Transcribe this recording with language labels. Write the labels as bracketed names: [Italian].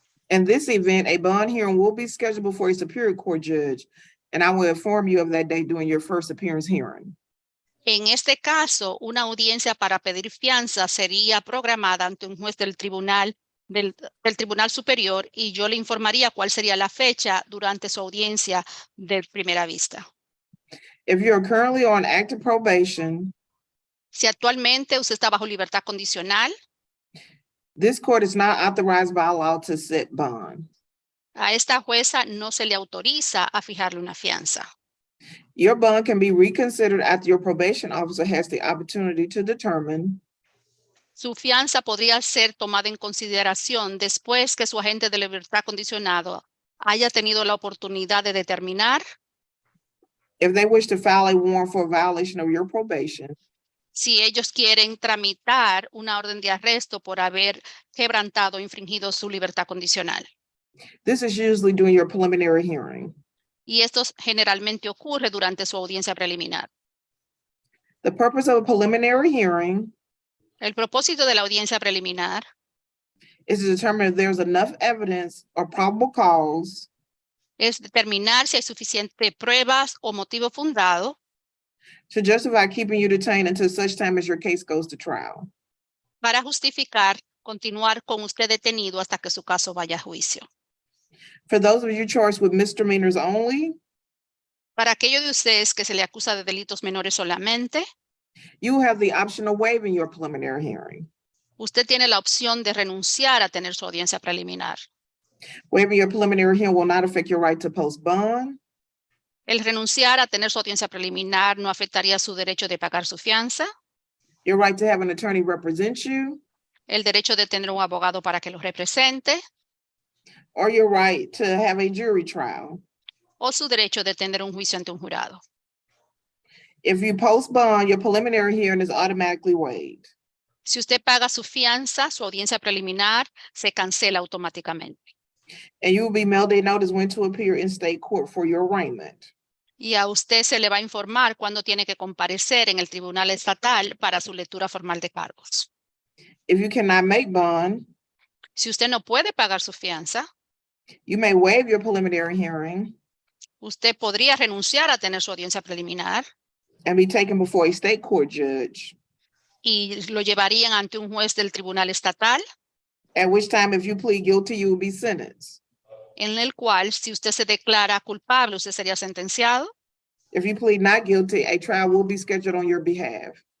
[English] In this event, a bond hearing will be scheduled before a superior court judge, and I will inform you of that date during your first appearance hearing. [Spanish] En este caso, una audiencia para pedir fianza sería programada ante un juez del Tribunal Superior y yo le informaría cuál sería la fecha durante su audiencia de primera vista. [English] If you are currently on active probation, [Spanish] Si actualmente usted está bajo libertad condicional, [English] this court is not authorized by law to set bond. [Spanish] A esta jueza no se le autoriza a fijarle una fianza. [English] Your bond can be reconsidered after your probation officer has the opportunity to determine [Spanish] Su fianza podría ser tomada en consideración después que su agente de libertad condicionado haya tenido la oportunidad de determinar [English] if they wish to file a warrant for a violation of your probation, [Spanish] si ellos quieren tramitar una orden de arresto por haber quebrantado o infringido su libertad condicional. [English] This is usually during your preliminary hearing. [Spanish] Y esto generalmente ocurre durante su audiencia preliminar. [English] The purpose of a preliminary hearing [Spanish] El propósito de la audiencia preliminar [English] is to determine if there's enough evidence or probable cause [Spanish] es determinar si hay suficiente pruebas o motivo fundado [English] to justify keeping you detained until such time as your case goes to trial. [Spanish] para justificar continuar con usted detenido hasta que su caso vaya a juicio. [English] For those of you charged with misdemeanors only, [Spanish] Para aquellos de ustedes que se le acusa de delitos menores solamente, [English] you have the option of waiving your preliminary hearing. [Spanish] usted tiene la opción de renunciar a tener su audiencia preliminar. [English] Waiving your preliminary hearing will not affect your right to post bond. [Spanish] El renunciar a tener su audiencia preliminar no afectaría su derecho de pagar su fianza, [English] Your right to have an attorney represent you, [Spanish] el derecho de tener un abogado para que lo represente, [English] or your right to have a jury trial. [Spanish] o su derecho de tener un juicio ante un jurado. [English] If you post bond, your preliminary hearing is automatically waived. [Spanish] Si usted paga su fianza, su audiencia preliminar se cancela automáticamente. [English] And you will be mailed a notice when to appear in state court for your arraignment. [Spanish] Y a usted se le va a informar cuándo tiene que comparecer en el tribunal estatal para su lectura formal de cargos. [English] If you cannot make bond, [Spanish] Si usted no puede pagar su fianza, [English] you may waive your preliminary hearing [Spanish] usted podría renunciar a tener su audiencia preliminar [English] and be taken before a state court judge, [Spanish] y lo llevarían ante un juez del tribunal estatal, [English] at which time, if you plead guilty, you will be sentenced. [Spanish] en el cual, si usted se declara culpable, usted sería sentenciado. [English] If you plead not guilty, a trial will be scheduled on your behalf.